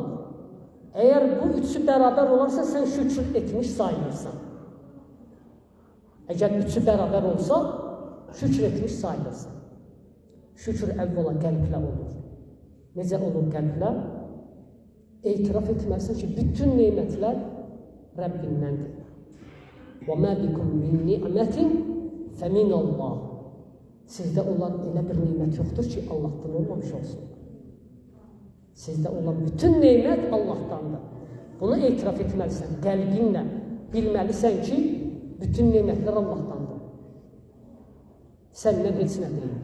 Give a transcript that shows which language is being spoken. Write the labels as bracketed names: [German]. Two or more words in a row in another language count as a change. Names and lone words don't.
[Azerbaijani] Əgər bu üçü bərabər olarsa, sən şükür etmiş sayılırsan. Əgər üçü bərabər olsa, şükür etmiş sayılırsan. Şükür əvvəla qəlblə olur. Necə olur qəlblə? Etiraf etməlisən ki, bütün neymətlər Rəbbindəndir. [Arabic] وَمَا بِكُمْ مِنْ نِعْمَةٍ فَمِنَ اللّٰهِ [Azerbaijani] Sizdə olan elə bir neymət yoxdur ki, Allahdan olmamış olsun. Sizdə olan bütün neymət Allahdandır. Bunu etiraf etməlisən, qəlbinlə bilməlisən ki, bütün neymətlər Allahdandır. Səndən heç nə deyil.